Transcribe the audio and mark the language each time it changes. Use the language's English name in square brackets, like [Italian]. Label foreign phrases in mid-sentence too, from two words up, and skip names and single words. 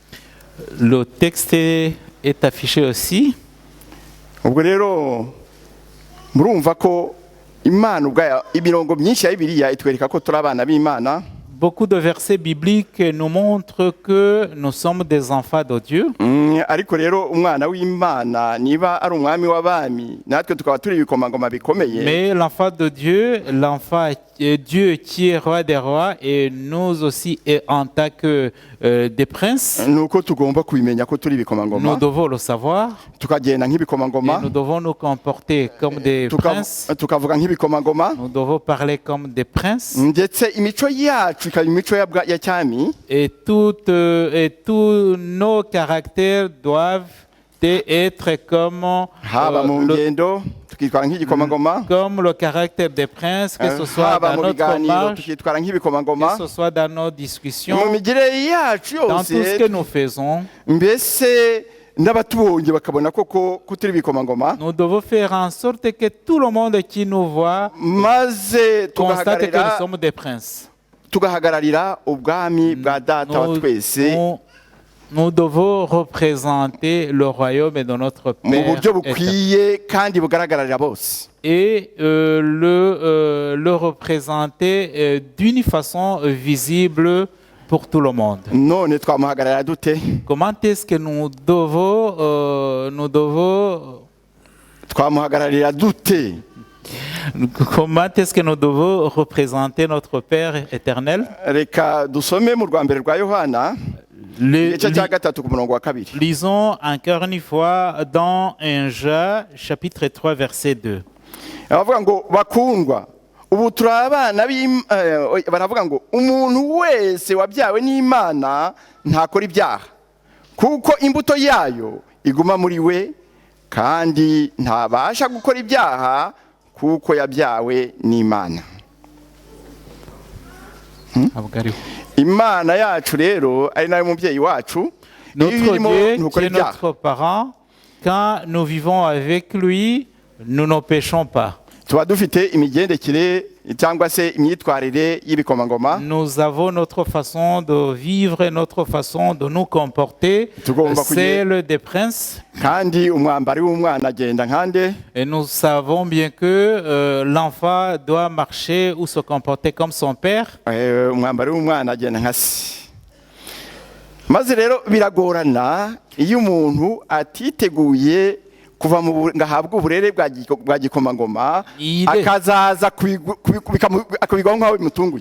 [French] Le texte est affiché aussi. [Kinyarwanda] Ubwo rero murumva ko Imana ubwayo, imirongo myinshi ya Bibiliya itwereka ko turi abana b'Imana. [French] Beaucoup de versets bibliques nous montrent que nous sommes des enfants de Dieu. [Kinyarwanda] Ariko rero umwana w'Imana niba ari umwami w'abami, natwe tukaba turi ibikomangoma bikomeye. [French] Mais l'enfant de Dieu, l'enfant Dieu qui est roi des rois, et nous aussi et en tant que des princes, [Kinyarwanda] Nuko tugomba kubimenya ko turi [French] nous [Kinyarwanda] ibikomangoma, [French] devons le savoir. [Kinyarwanda] tukagenda [French] Et [Kinyarwanda] nk'ibikomangoma, [French] nous devons nous comporter comme des princes. [Kinyarwanda] tukavuga nk'ibikomangoma, [French] Nous devons parler comme des princes. [Kinyarwanda] ndetse imico yacu ikaba imico ya cyami. [French] Et tous nos caractères doivent être comme, [Kinyarwanda] Haba mu ngendo tukitwara nk'igikomangoma, [French] comme le caractère des princes, que ce soit [Kinyarwanda] haba [French] dans [Kinyarwanda] mu [French] notre [Kinyarwanda] biganiro [French] marche, [Kinyarwanda] tukitwara [French] que [Kinyarwanda] nk'ibikomangoma, [French] ce soit dans nos discussions, [Kinyarwanda] mu migire yacu [French] dans tout ce que [Kinyarwanda] yose, [French] nous faisons. [Kinyarwanda] mbese n'abatubonye bakabona koko ko turi ibikomangoma, [French] Nous devons faire en sorte que tout le monde qui nous voit [Kinyarwanda] maze [French] constate que nous sommes des princes. [Kinyarwanda] tugahagararira ubwami bwa data wa twese [French] Nous devons représenter le royaume de notre [Kinyarwanda] mu [French] Père [Kinyarwanda] buryo [French] éternel. [Kinyarwanda] bukwiye kandi bugaragarira bose. [French] Et le représenter d'une façon visible pour tout le monde. [Kinyarwanda] None twamuhagararira dute? [French] Comment est-ce que nous devons [Kinyarwanda] Twamuhagararira dute? [French] comment est-ce que nous devons représenter notre Père éternel? [Kinyarwanda] Reka dusome mu rwa mbere rwa Yohana igice cya 3 ku murongo wa 2. [French] Lisons encore une fois dans 1 Jean chapitre 3 verset 2. [Kinyarwanda] Baravuga ngo bakundwa, ubu turi abana baravuga ngo umuntu wese wabyawe n'Imana ntakora ibyaha, kuko imbuto yayo iguma muri we, kandi ntabasha gukora ibyaha kuko yabyawe n'Imana. Imana yacu rero ari nayo mubyeyi wacu. [French] Notre Dieu qui est notre parent, quand nous vivons avec lui, nous ne péchons pas. [Kinyarwanda] Tuba dufite imigendekere cyangwa se imyitwarire y'ibikomangoma. [French] Nous avons notre façon de vivre, notre façon de nous comporter, celle des princes. [Kinyarwanda] Kandi umwambari w'umwana agenda nkande. [French] Et nous savons bien que l'enfant doit marcher ou se comporter comme son père. [Kinyarwanda] Umwambari w'umwana agenda nka se. Maze rero biragorana iyo umuntu atiteguye kuva ngahabwa uburere bwa gikomangoma akazaza akabigwaho nk'aho bimutunguye.